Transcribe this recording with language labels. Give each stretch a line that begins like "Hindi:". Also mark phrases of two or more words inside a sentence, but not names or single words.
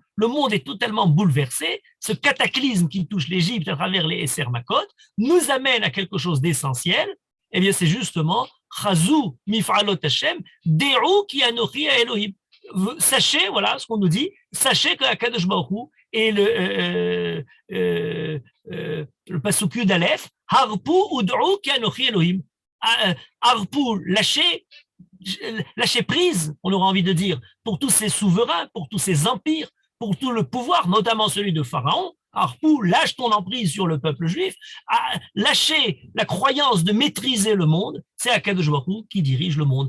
French: Le monde est totalement bouleversé. Ce cataclysme qui touche l'Égypte à travers les
Hebrew: עשר מכות
French: nous amène à quelque chose d'essentiel. Eh bien, c'est justement
Hebrew: חזו מפעלות השם, דעו כי אנכי אלהים.
French: Sachez, voilà ce qu'on nous dit, sachez que
Hebrew: הקדוש ברוך הוא
French: et le
Hebrew: פסוק יוד אלף, הרפו ודעו כי אנכי אלהים.
French: Harpu, lâchez prise, on aura envie de dire, pour tous ces souverains, pour tous ces empires, pour tout le pouvoir, notamment celui de Pharaon. Harpou, lâche ton emprise sur le peuple juif, lâcher la croyance de maîtriser le monde, c'est
Hebrew: הקדוש ברוך הוא
French: qui dirige le monde.